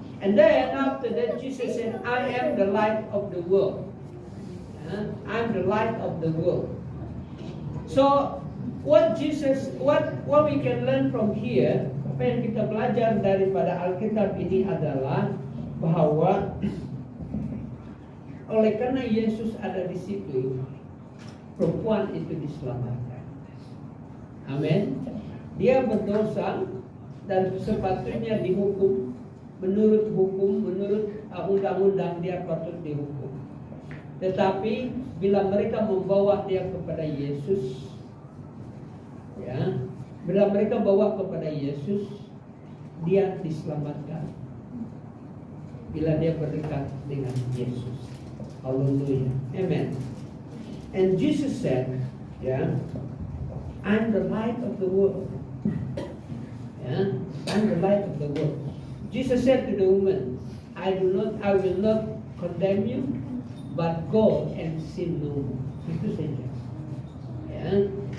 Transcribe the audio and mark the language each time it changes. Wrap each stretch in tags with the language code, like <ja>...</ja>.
<en>And then after that Jesus said, I am the light of the world. Ya, I'm the light of the world. So what we can learn from here,</en> <ms>apa yang kita belajar daripada Alkitab ini adalah bahwa oleh karena Yesus ada di situ, perempuan itu diselamatkan. Amin. Dia berdosa dan sepatutnya dihukum menurut undang-undang dia patut dihukum. Tetapi bila mereka membawa dia kepada Yesus, ya, bila mereka bawa kepada Yesus, dia diselamatkan. Bila dia berdekat dengan Yesus. Hallelujah. Amen.</ms> <en>And Jesus said, yeah, I'm the light of the world. Yeah, I'm the light of the world. Jesus said to the woman, I will not condemn you, but go and sin no more.</en> <ms>Itu saja.</ms> <en>Yeah.</en>